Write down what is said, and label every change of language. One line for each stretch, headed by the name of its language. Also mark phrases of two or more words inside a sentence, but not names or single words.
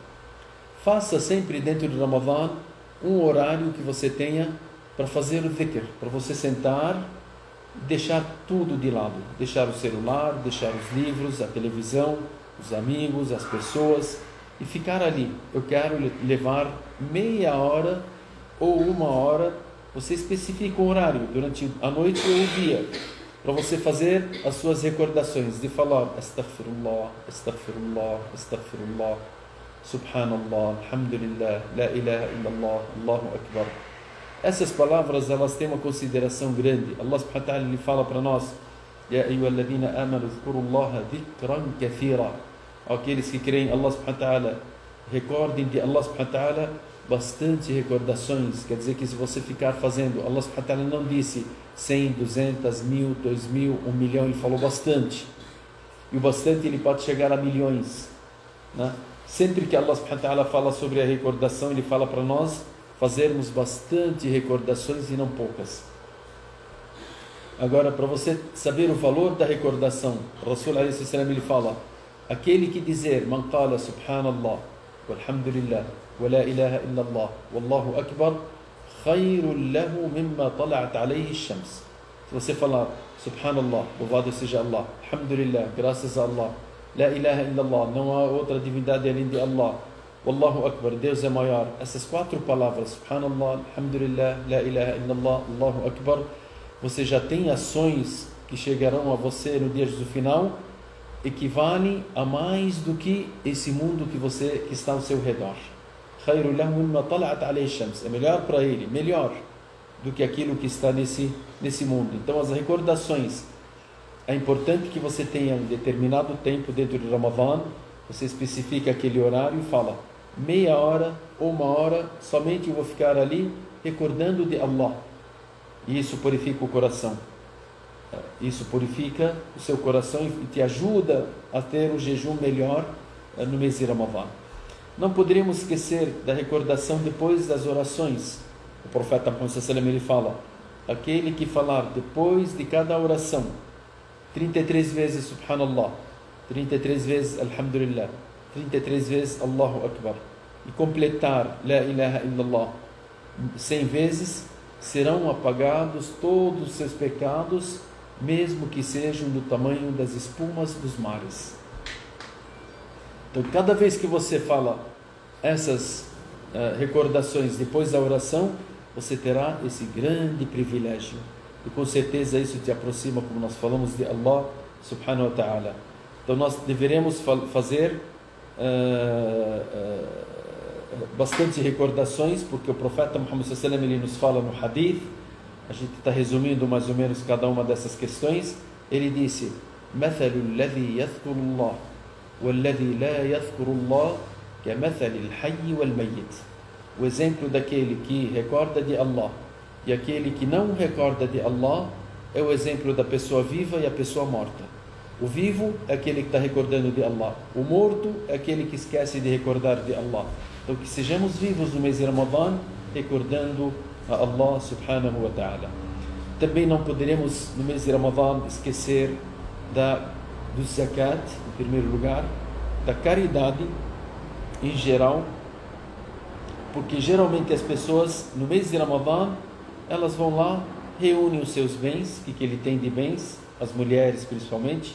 Portuguese: Faça sempre dentro do Ramadã um horário que você tenha para fazer o dhikr, para você sentar, deixar tudo de lado, deixar o celular, deixar os livros, a televisão, os amigos, as pessoas, e ficar ali. Eu quero levar meia hora ou uma hora, você especifica um horário, durante a noite ou o dia, para você fazer as suas recordações, de falar
Arabic: أستغفر الله أستغفر الله أستغفر الله سبحان الله الحمد لله لا إله إلا الله الله أكبر.
Portuguese: Essas palavras, elas têm uma consideração grande. Allah
Arabic: سبحانه وتعالى,
Portuguese: ele fala para nós:
Arabic: يا أيها الذين آمنوا اذكروا الله ذكرا كثيرا.
Portuguese: Aqueles que creem, Allah
Arabic: سبحانه وتعالى,
Portuguese: recordem de Allah
Arabic: سبحانه وتعالى
Portuguese: bastante recordações. Quer dizer que se você ficar fazendo, Allah
Arabic: سبحانه وتعالى
Portuguese: não disse 100, 200, 1000, 2000, 1 milhão, ele falou bastante. E o bastante ele pode chegar a milhões, né? Sempre que Allah
Arabic: سبحانه وتعالى
Portuguese: fala sobre a recordação, ele fala para nós fazermos bastante recordações e não poucas. Agora, para você saber o valor da recordação, o
Arabic: الرسول عليه السلام,
Portuguese: ele fala: aquele que dizer
Arabic: من قال سبحان الله والحمد لله ولا إله إلا الله والله أكبر خير له مما طلعت عليه الشمس.
Portuguese: Se você falar subhanallah, louvado seja Allah, alhamdulillah, graças a Allah,
Arabic: لا إله إلا الله,
Portuguese: não há outra divindade além de Allah,
Arabic: والله أكبر,
Portuguese: Deus é maior. Essas 4 palavras,
Arabic: سبحان الله الحمد لله لا إله إلا الله الله أكبر,
Portuguese: você já tem ações que chegarão a você no dia do final, equivalem a mais do que esse mundo que está ao seu redor.
Arabic: خير له مما طلعت عليه شمس.
Portuguese: É melhor para ele, melhor do que aquilo que está nesse mundo. Então, as recordações, é importante que você tenha um determinado tempo dentro do Ramadã, você especifica aquele horário e fala: meia hora ou uma hora, somente eu vou ficar ali recordando de Allah. E isso purifica o coração. Isso purifica o seu coração e te ajuda a ter um jejum melhor no mês de Ramadã. Não poderíamos esquecer da recordação depois das orações. O profeta Muhammad
Arabic: صلى الله عليه وسلم,
Portuguese: ele fala: aquele que falar depois de cada oração 33 vezes Subhanallah, 33 vezes Alhamdulillah, 33 vezes
Arabic: الله أكبر,
Portuguese: e completar
Arabic: لا إله إلا الله
Portuguese: 100 vezes, serão apagados todos os seus pecados, mesmo que sejam do tamanho das espumas dos mares. Então, cada vez que você fala essas recordações depois da oração, você terá esse grande privilégio. E com certeza isso te aproxima, como nós falamos, de Allah
Arabic: سبحانه وتعالى.
Portuguese: Então nós deveremos fazer bastante recordações, porque o profeta Muhammad
Arabic: صلى الله عليه وسلم,
Portuguese: ele nos fala no hadith, a gente está resumindo mais ou menos cada uma dessas questões. Ele disse:
Arabic: مثل الذي يذكر الله والذي لا يذكر الله كمثل الحي والميت.
Portuguese: O exemplo daquele que recorda de Allah e aquele que não recorda de Allah é o exemplo da pessoa viva e a pessoa morta. O vivo é aquele que está recordando de Allah. O morto é aquele que esquece de recordar de Allah. Então que sejamos vivos no mês de Ramadã, recordando a Allah
Arabic: سبحانه وتعالى.
Portuguese: Também não poderemos no mês de Ramadã esquecer do zakat, em primeiro lugar, da caridade em geral, porque geralmente as pessoas no mês de Ramadã, elas vão lá, reúnem os seus bens, o que ele tem de bens, as mulheres principalmente.